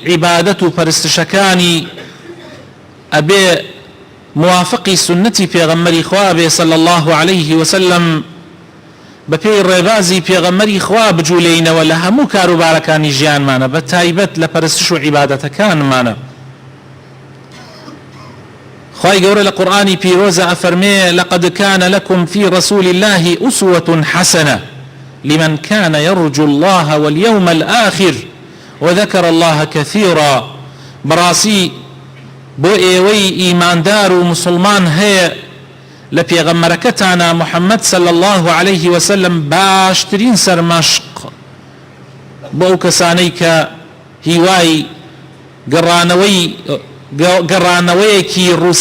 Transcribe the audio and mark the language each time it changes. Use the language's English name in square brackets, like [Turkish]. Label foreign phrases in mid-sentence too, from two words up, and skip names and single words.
[Central Kurdish] عیبادەت و پەرستشەکانی ئەبێ موافقی سنەتی پێغەمبەری خوا بێ [Arabic] صلی الله عليه وسلم، [Central Kurdish] بەپێی ڕێبازی پێغەمبەری خوا بجوولێینەوە لە هەموو کاروبارەکانی ژیانمانە، بەتایبەت لە پەرستش و عیبادەتەکانمانە. خوای گەورە لە قورئانی پیرۆزە ئەفەرمێ: [Arabic] لقد كان لكم في رسول الله أسوة حسنة لمن كان يرجو الله واليوم الآخر وذكر الله كثيرا. [Central Kurdish] بڕاستی بۆ ئێوەی ئیماندار و مسلمان هەیە لە پێغەمبەرەکەتانە محەممەد [Arabic] صلی الله عليه وسلم [Central Kurdish] باشترین سەرمەشق بۆ ئەو کەسانەی کە هیوای گەڕانەوەیەکی